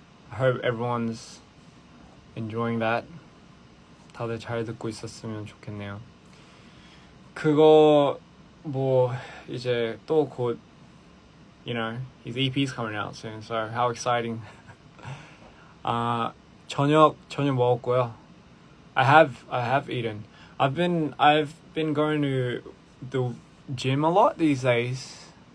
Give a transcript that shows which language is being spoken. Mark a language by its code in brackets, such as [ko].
[en] I hope everyone's enjoying that. [ko] 다들 잘 듣고 있었으면 좋겠네요. 그거 뭐 이제 또 곧, [en] his EP's coming out soon, so how exciting. [ko] 저녁 먹었고요. [en] I have eaten. I've been going to the gym a lot these days.